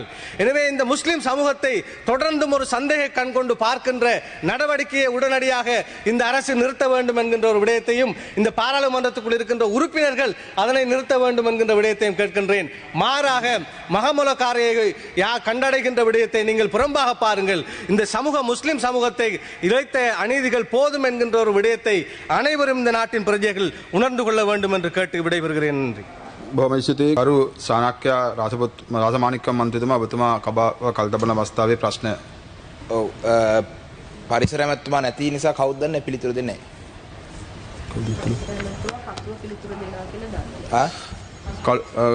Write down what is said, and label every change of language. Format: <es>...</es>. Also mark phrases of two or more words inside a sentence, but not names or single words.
<ta>எனவே இந்த முஸ்லிம் சமூகத்தை தொடர்ந்தும் ஒரு சந்தேக கண் கொண்டு பார்க்கின்ற நடவடிக்கையை உடனடியாக இந்த அரசு நிறுத்த வேண்டும் என்கின்ற ஒரு விடயத்தையும், இந்த பாராளுமன்றத்துக்குள் இருக்கின்ற உறுப்பினர்கள் அதனை நிறுத்த வேண்டும் என்கின்ற விடயத்தையும் கேட்கின்றேன். மாறாக மகமுலக்காரையை கண்டடைகின்ற விடயத்தை நீங்கள் புறம்பாக பாருங்கள். இந்த முஸ்லிம் சமூகத்தை இழைத்த அநீதிகள் போதும் என்கின்ற ஒரு விடயத்தை அனைவரும் இந்த நாட்டின் பிரஜைகள் உணர்ந்து கொள்ள வேண்டும் என்று கேட்டு விடைபெறுகிறேன். நன்றி.</ta> <si>බොහොම ස්තුතියි කරු සානක්‍ය රාජමාණික්කම් මන්ත්‍රීතුමා ඔබතුමා කබාව කල්තබන අවස්ථාවේ ප්‍රශ්න. ඔව් පරිසර ඇමතුමා නැති නිසා කවුද දන්නේ පිළිතුරු දෙන්නේ නැහැ.</si>